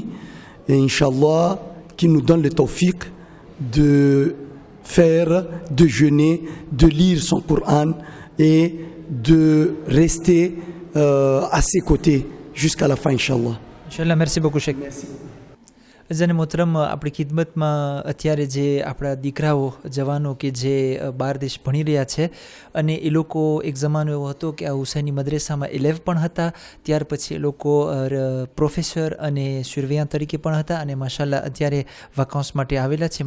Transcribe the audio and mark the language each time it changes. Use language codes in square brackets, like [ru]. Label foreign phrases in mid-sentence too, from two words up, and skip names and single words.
[fr] Et Inch'Allah, qu'il nous donne le tawfiq de faire, de jeûner, de lire son Coran et de rester à ses côtés jusqu'à la fin, Inch'Allah. Inch'Allah, merci beaucoup, Cheikh. Merci. [gu] અઝાને મોહતરમ આપણી ખિદમતમાં અત્યારે જે આપણા દીકરાઓ જવાનો કે જે બહાર દેશ ભણી રહ્યા છે અને એ લોકો એક જમાનો એવો હતો કે આ હુસૈની મદ્રેસામાં 11 પણ હતા, ત્યાર પછી એ લોકો પ્રોફેસર અને સુરવિયા તરીકે પણ હતા અને માશાલ્લાહ અત્યારે વાકાન્સ માટે આવેલા છે.